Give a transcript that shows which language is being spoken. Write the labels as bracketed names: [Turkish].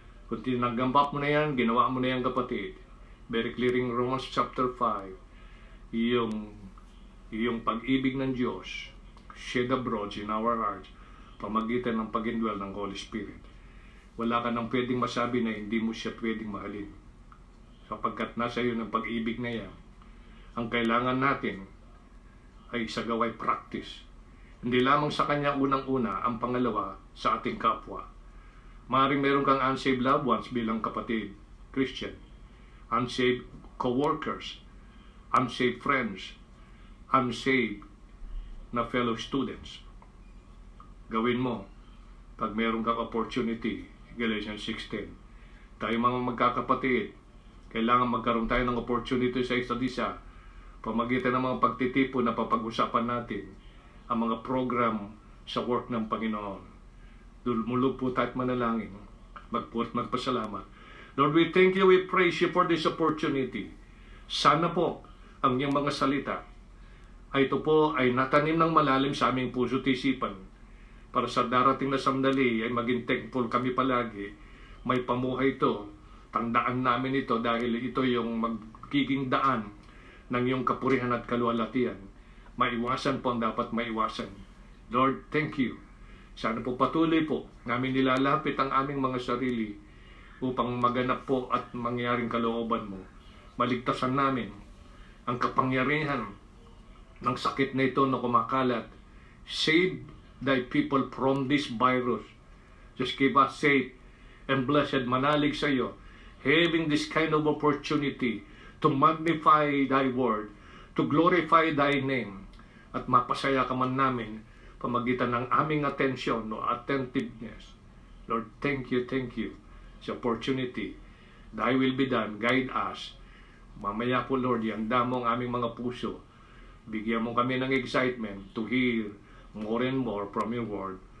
[Filipino] Kung tinagambap mo na yan, ginawa mo na yan kapatid. [English] Very clear in Romans chapter 5, [Filipino] yung pag-ibig ng Diyos, [English] shed abroad in our hearts, [Filipino] pamagitan ng pag-indwell ng Holy Spirit. Wala ka nang pwedeng masabi na hindi mo siya pwedeng mahalin. sapagkat nasa iyo ng pag-ibig na yan. Ang kailangan natin ay isagaway practice. Hindi lamang sa Kanya unang-una, ang pangalawa sa ating kapwa. Maaaring meron kang [English] unsaved loved ones [Filipino] bilang kapatid, Christian, [English] unsaved co-workers, unsaved friends, [Filipino] unsaved na fellow students. Gawin mo pag meron kang opportunity, Galatians 6:10. Tayo mga magkakapatid, kailangan magkaroon tayo ng opportunity sa isa't isa, pamagitan ng mga pagtitipon na papag-usapan natin ang mga program sa work ng Panginoon. Dumulog po tayo at manalangin, magpasalamat. [English] Lord, we thank you, we praise you for this opportunity. [Filipino] Sana po ang iyong mga salita ay ito po ay natanim ng malalim sa aming puso at isipan, para sa darating na sandali ay maging thankful kami palagi. May pamuhay ito, tandaan namin ito dahil ito yung magiging daan ng iyong kapurihan at kaluwalhatian. Maiwasan po ang dapat maiwasan. [English] Lord, thank you. [Filipino] Sana po patuloy po namin nilalapit ang aming mga sarili upang maganap po at mangyaring kalooban mo. Maligtasan namin ang kapangyarihan ng sakit na ito na kumakalat. [English] Save thy people from this virus. Just keep us safe and blessed. [Filipino] Manalig sa iyo, [English] having this kind of opportunity to magnify thy word, to glorify thy name, [Filipino] at mapasaya ka man namin pamagitan ng aming atensyon o attentiveness. [English] Lord, thank you sa opportunity. Thy will be done. Guide us. [Filipino] Mamaya po, Lord, ihanda mo ang aming mga puso. Bigyan mo kami ng excitement [English] to hear more and more from your word.